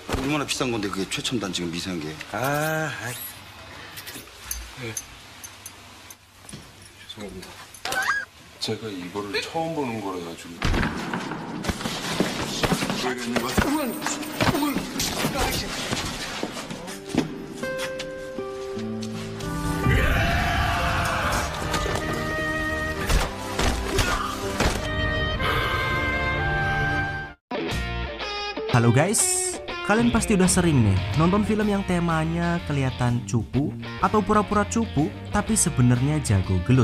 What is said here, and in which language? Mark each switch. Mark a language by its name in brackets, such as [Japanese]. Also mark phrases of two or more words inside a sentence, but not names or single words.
[Korean] 얼마나 비싼 건데 그게 최첨단 지금 미세한 게. 네. 죄송합니다. 제가 이거를 처음 보는 거라 가지고. 왜 이러는 거야? [Indonesian] Halo guys, kalian pasti udah sering nih nonton film yang temanya kelihatan cupu atau pura-pura cupu tapi sebenarnya jago gelut.